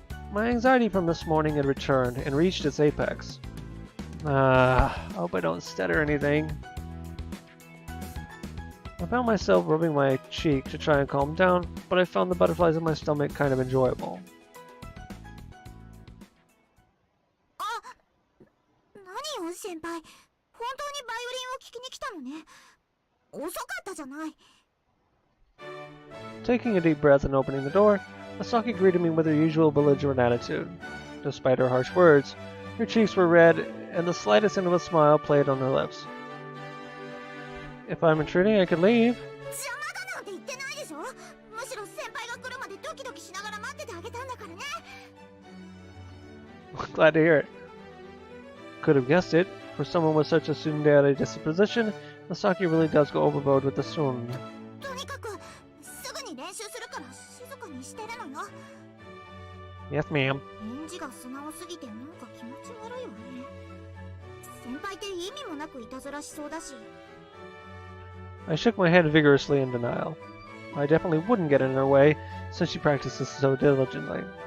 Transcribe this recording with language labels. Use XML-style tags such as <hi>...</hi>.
<en>My anxiety from this morning had returned and reached its apex. Hope I don't stutter anything. found myself rubbing my cheek to try and calm down, but I found the butterflies in my stomach kind of enjoyable.</en> <ja>何よ先輩、本当にバイオリンを聴きに来たのね。遅かったじゃない。</ja> <en>Taking a deep breath and opening the door, Masaki greeted me with her usual belligerent attitude. Despite her harsh words, her cheeks were red, and the slightest hint of a smile played on her lips. If I'm intruding, I could leave.</en> <ja>邪魔だなんて言ってないでしょ。むしろ先輩が来るまでドキドキしながら待っててあげたんだからね。</ja> <en>Glad to hear it. Could have guessed it. For someone with such a tsundere disposition, Masaki really does go overboard with the tsun.</en> <ja>とにかくすぐに練習するから静かにしてるのよ。</ja> <en>Yes, ma'am.</en> <ja>返事が素直すぎてなんか気持ち悪いわね。先輩って意味もなくいたずらしそうだし。</ja> <en>I shook my head vigorously in denial. I definitely wouldn't get in her way, since she practices so diligently.</en>